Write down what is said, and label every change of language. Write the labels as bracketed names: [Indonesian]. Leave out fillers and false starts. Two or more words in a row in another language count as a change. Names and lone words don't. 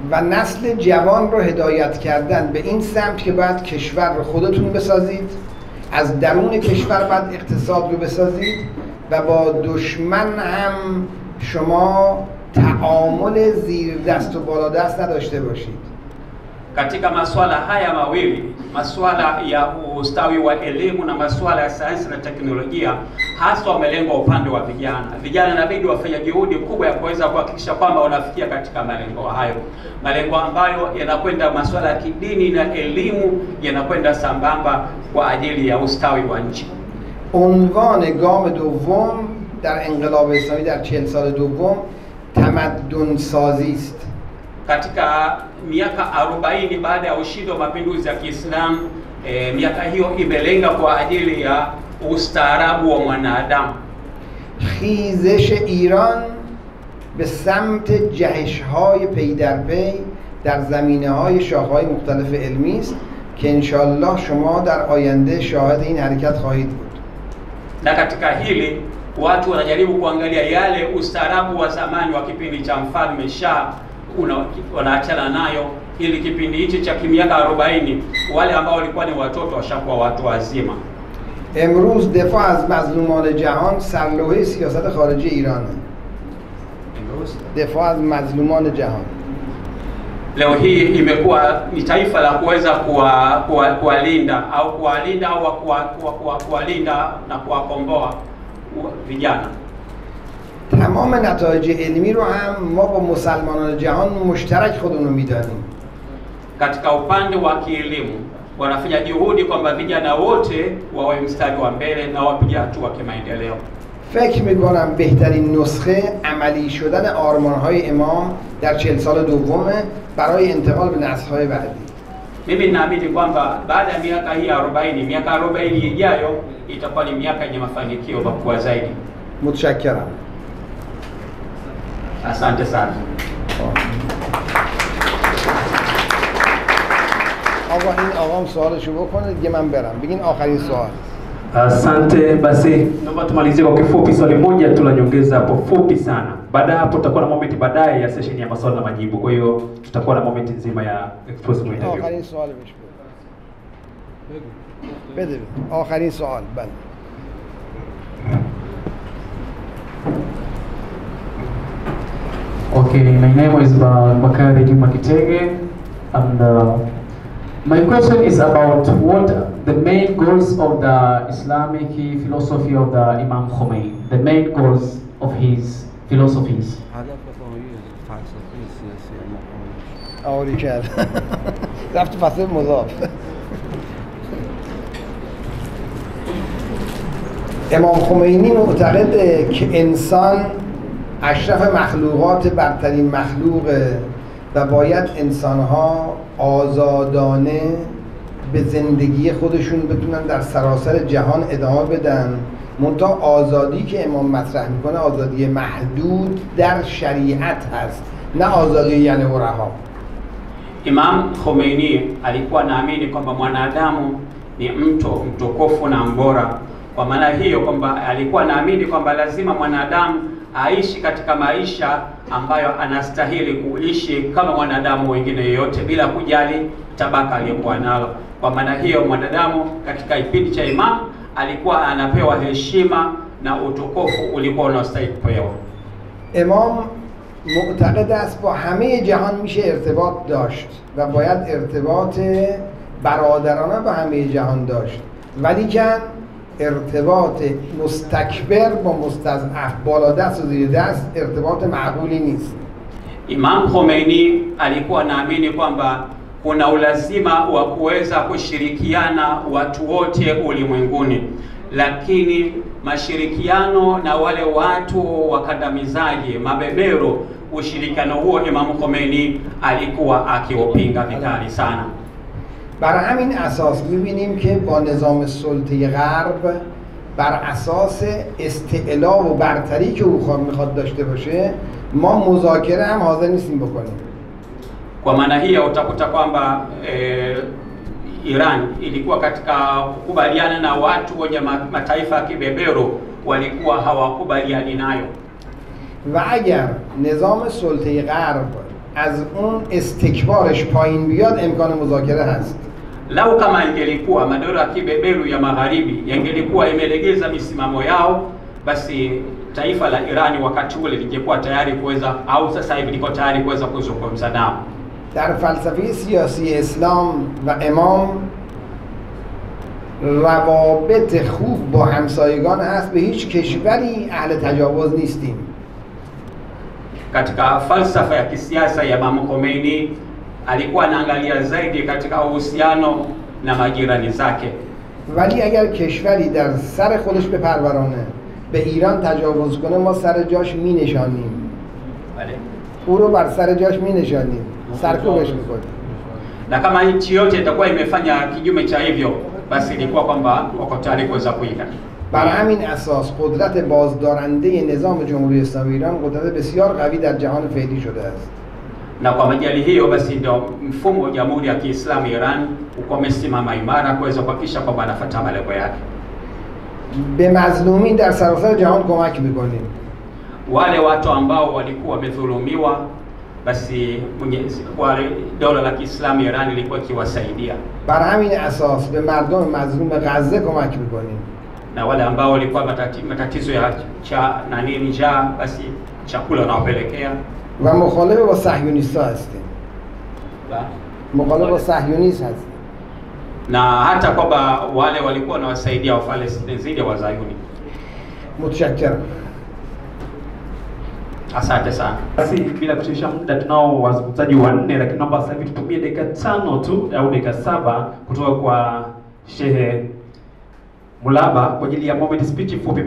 [Persian] و نسل جوان رو هدایت کردن به این سمت که باید کشور رو خودتون بسازید، از درون کشور باید اقتصاد رو بسازید و با دشمن هم شما تعامل زیر دست و بالا دست نداشته باشید. [Swahili] Katika masuala haya mawili, masuala ya ustawi wa elimu na masuala ya sayansi na teknolojia, hasa wamelengwa upande wa vijana. Vijana inabidi wafanye juhudi kubwa ya kuweza kuhakikisha kwamba wanafikia katika malengo hayo. Malengo ambayo yanakwenda masuala ya kidini na elimu yanakwenda sambamba kwa ajili ya ustawi wa nchi. [Persian] عنوان گام دوم در انقلاب اسلامی در 40 سال دوم تمدن سازی است. [Swahili] Katika miaka 40 baada ya ushindi wa mapinduzi ya Kiislamu, miaka hiyo imelenga kwa ajili ya ustaarabu wa mwanadamu. [Persian] خیزش ایران به سمت جهش‌های پی در پی در زمینه‌های شاخه‌های مختلف علمی است که انشالله شما در آینده شاهد این حرکت خواهید بود. [Swahili] Na katika hili watu wanajaribu kuangalia yale ustaarabu wa zamani wa kipindi cha mfalme Shah wanaachana nayo, ili kipindi hichi cha miaka 40 wale ambao walikuwa ni watoto washakuwa watu wazima. [Persian] امروز دفاع از مظلومان جهان سرلوحه سیاست خارجی ایرانه. دفاع از مظلومان جهان [Swahili] leo hii imekuwa ni taifa la kuweza kuwalinda au kuwalinda na kuwakomboa vijana. [Persian] تمام نتایج علمی رو هم ما با مسلمانان جهان مشترک خودمون رو میدانیم. [Swahili] Katika upande wa kielimu wanafanya juhudi kwamba vijana wote wawe mstari wa mbele na wapige hatua kimaendeleo. [Persian] فکر میکنم بهترین نسخه عملی شدن آرمان‌های امام در 40 سال دومه برای انتقال به نسل‌های بعدی. [Swahili] Mimi naamini kwamba baada ya miaka hii 40, miaka 40 ijayo itakuwa ni miaka yenye mafanikio makubwa zaidi. [Persian] متشکرم. [Swahili] Asante sana. [Persian] آقا این آقام سوالشو بکنه دیگه من برم. بگین آخرین سوال. [Swahili] Asante, basi naomba tumalizie kwa kifupi, swali moja tu la nyongeza hapo fupi sana. Baada hapo tutakuwa na moment baadaye ya session ya maswali na majibu. Kwa hiyo tutakuwa na moment nzima ya [English] explosive interview. [Persian] آخرین سوال بهش بده. آخرین سوال بله. [English] Okay, my name is Bakari Juma Kitege, and my question is about what the main goals of the Islamic philosophy of the Imam Khomein, the main goals of his philosophies. آوری کرد. رفت فصل مضاف. [Persian] امام خمینی معتقده که انسان اشرف مخلوقات برترین مخلوقه و باید انسانها آزادانه به زندگی خودشون بتونن در سراسر جهان ادامه بدن. منتها آزادی که امام مطرح میکنه آزادی محدود در شریعت هست، نه آزادی یعنی رها. [Swahili] Imam Khomeini alikuwa naamini kwamba mwanadamu ni mtu mtukufu na mbora. Kwa maana hiyo kwamba alikuwa naamini kwamba lazima mwanadamu aishi katika maisha ambayo anastahili kuishi kama mwanadamu wengine yoyote bila kujali tabaka aliyokuwa nalo. Kwa maana hiyo mwanadamu katika kipindi cha Imam alikuwa anapewa heshima na utukufu ulikuwa unastahili kupewa. [Persian] امام معتقد است با همه جهان میشه ارتباط داشت و باید ارتباط برادرانه با همه جهان داشت، ولی که ارتباط مستکبر با مستضعف بالا دست و زیر دست ارتباط معقولی نیست. [Swahili] Imam Khomeini alikuwa naamini kwamba kuna ulazima wa kuweza kushirikiana watu wote ulimwenguni, lakini mashirikiano na wale watu wakandamizaji, mabebero, ushirikiano huo Imam Khomeini alikuwa akiupinga vikali sana. [Persian] بر همین اساس می‌بینیم که با نظام سلطه غرب بر اساس استعلا و برتری که او میخواد داشته باشه ما مذاکره هم حاضر نیستیم بکنیم. [Swahili] Kwa maana hiyo utakuta kwamba Iran ilikuwa katika kukubaliana na watu wenye mataifa ya kibebero walikuwa hawakubaliani nayo. [Persian] و اگر نظام سلطه غرب از اون استکبارش پایین بیاد امکان مذاکره هست. [Swahili] Lau kama ingelikuwa madola kibeberu ya magharibi yangelikuwa imelegeza misimamo yao, basi taifa la Irani wakati ule lingekuwa tayari kuweza, au sasa hivi liko tayari kuweza kuzungumza nao. [Persian] در فلسفه سیاسی اسلام و امام روابط خوب با همسایگان هست. به هیچ کشوری اهل تجاوز نیستیم. [Swahili] Katika falsafa ya kisiasa ya Imam Khomeini alikuwa anaangalia zaidi katika uhusiano na majirani zake. [Persian] ولی اگر کشوری در سر خودش بپرورانه به ایران تجاوز کنه ما سر جاش می نشانیم. Bale. او رو بر سر جاش می نشانیم. سرکوبش میکنیم. [Swahili] Na kama nchi yote itakuwa imefanya kinyume cha hivyo, basi ilikuwa kwamba wako tayari kuweza kuiga. [Persian] بر همین اساس قدرت بازدارنده نظام جمهوری اسلامی ایران قدرت بسیار قوی در جهان فعلی شده است. [Swahili] Na kwa majali hiyo basi ndio mfumo wa Jamhuri ya Kiislamu Iran uko umesimama imara kuweza kuhakikisha kwamba anafuata malengo yake. [Persian] به مظلومین در سراسر جهان کمک میکنیم. [Swahili] Wale watu ambao walikuwa wamedhulumiwa, basi wale dola la Kiislamu Iran ilikuwa ikiwasaidia. [Persian] بر همین اساس به مردم مظلوم غزه کمک میکنیم. [Swahili] Na wale ambao walikuwa matatizo ya njaa, basi chakula wanawapelekea. [Persian] و مخالف با صهیونیست‌ها هستیم. مخالف با صهیونیست هستیم. [Swahili] Na hata kwamba wale walikuwa wanawasaidia Wafalestina zidi ya Wazayuni. [Persian] متشکرم. [Swahili] Asante sana. Basi bila kushusha muda, tunao wazungumzaji wanne, lakini naomba sasa hivi tutumie dakika 5 tu au dakika 7 kutoka kwa Shehe Mulaba kwa ajili ya [English] moment speech [Swahili] fupi.